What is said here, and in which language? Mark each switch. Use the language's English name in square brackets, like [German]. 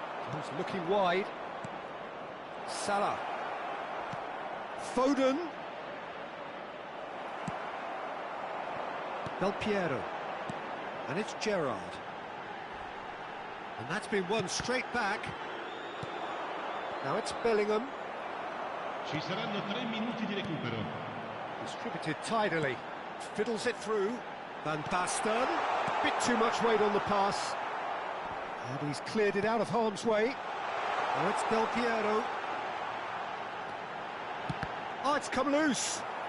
[English] He was looking wide. Salah. Foden. Del Piero. And it's Gerrard. And that's been won straight back. Now it's Bellingham. [Italian] Ci saranno 3 minuti di recupero. [English] Distributed tidily. Fiddles it through. Van Basten. Bit too much weight on the pass. And he's cleared it out of harm's way. Now it's Del Piero. Oh, it's come loose.